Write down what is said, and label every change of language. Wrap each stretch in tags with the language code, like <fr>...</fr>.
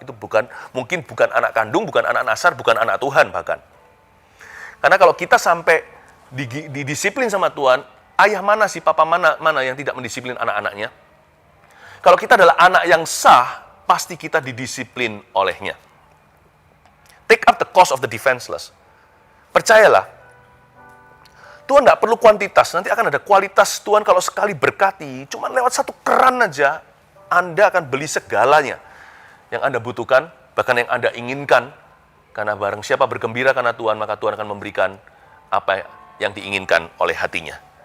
<id>Itu mungkin bukan anak kandung, bukan anak nasar, bukan anak Tuhan bahkan. Karena kalau kita sampai didisiplin sama Tuhan, ayah mana sih, papa mana yang tidak mendisiplin anak-anaknya? Kalau kita adalah anak yang sah, pasti kita didisiplin olehnya.</id> <en>Take up the cause of the defenseless.</en> <id>Percayalah, Tuhan nggak perlu kuantitas, nanti akan ada kualitas. Tuhan kalau sekali berkati, cuma lewat satu keran aja, Anda akan beli segalanya yang Anda butuhkan, bahkan yang Anda inginkan. Karena barang siapa bergembira karena Tuhan, maka Tuhan akan memberikan apa yang diinginkan oleh hatinya.</id>